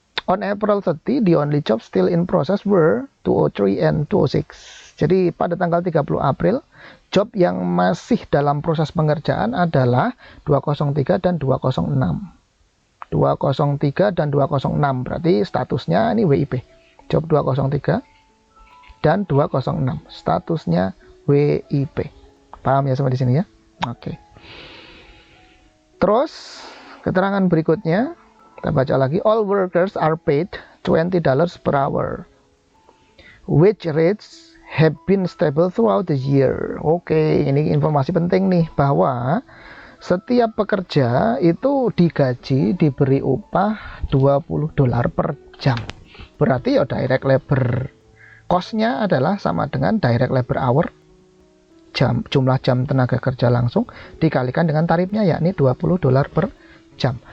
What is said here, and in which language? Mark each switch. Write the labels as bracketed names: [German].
[English] On April 30, the only jobs still in process were 203 and 206. [Indonesian] Jadi pada tanggal 30 April, job yang masih dalam proses pengerjaan adalah 203 dan 206. 203 dan 206 berarti statusnya ini WIP. Job 203 dan 206 statusnya WIP. Paham ya sampai di sini ya? Oke. Terus keterangan berikutnya kita baca lagi. [English] All workers are paid $20 per hour. Wage rates have been stable throughout the year. [Indonesian] Oke, ini informasi penting nih bahwa setiap pekerja itu digaji, diberi upah $20 per jam. Berarti ya direct labor cost-nya adalah sama dengan direct labor hour, jumlah jam tenaga kerja langsung dikalikan dengan tarifnya yakni $20 per jam.